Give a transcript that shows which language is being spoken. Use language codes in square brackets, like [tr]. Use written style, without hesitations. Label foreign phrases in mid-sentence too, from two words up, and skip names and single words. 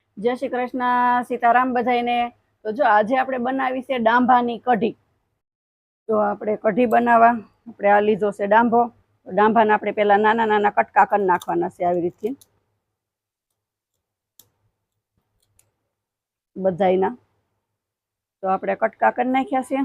[gu] જય શ્રી કૃષ્ણ સીતારામ બધાઈને। તો જો આજ આપણે બનાવી છે ડાંભાની કઢી। તો આપણે કઢી બનાવવા આપણે આ લીધો છે ડાંભો। ડાંભાને આપણે પહેલા નાના નાના કટકા કરી નાખવાના છે આવી રીતે બધાયના। તો આપણે કટકા કરી નાખ્યા છે।